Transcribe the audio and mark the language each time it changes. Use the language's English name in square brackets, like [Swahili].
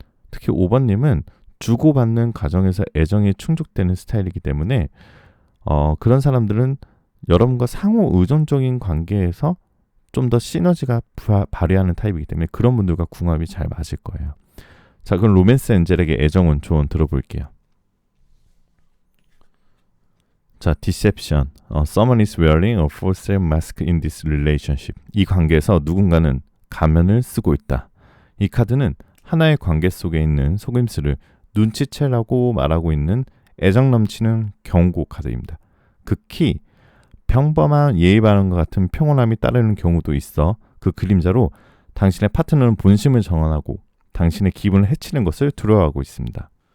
[Korean] 특히 5번님은 주고받는 과정에서 애정이 충족되는 스타일이기 때문에 그런 사람들은 여러분과 상호 의존적인 관계에서 좀 더 시너지가 발휘하는 타입이기 때문에 그런 분들과 궁합이 잘 맞을 거예요. 자, 그럼 로맨스 엔젤에게 애정은 조언 들어볼게요. 자, deception. [English] Someone is wearing a false mask in this relationship. [Korean] 이 관계에서 누군가는 가면을 쓰고 있다. 이 카드는 하나의 관계 속에 있는 속임수를 눈치채라고 말하고 있는 애정 넘치는 경고 카드입니다. 극히 평범한 예의 바른과 같은 평온함이 따르는 경우도 있어 그 그림자로 당신의 파트너는 본심을 정언하고 당신의 기분을 해치는 것을 두려워하고 있습니다.